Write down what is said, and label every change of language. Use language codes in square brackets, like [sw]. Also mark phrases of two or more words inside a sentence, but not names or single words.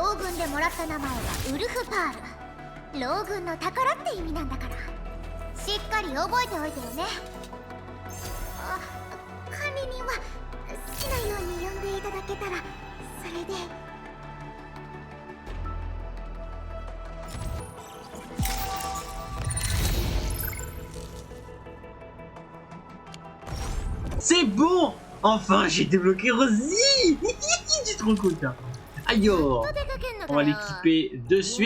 [ja] ロー軍でもらった名前はウルフパール。ロー軍の宝って意味なんだからしっかり覚えておいてよね。あ、管理人は好きなように呼んでいただけたらそれで。 [fr] C'est bon. Enfin, j'ai débloqué Rosie. C'est trop cool ça. Alors, on va l'équiper de suite.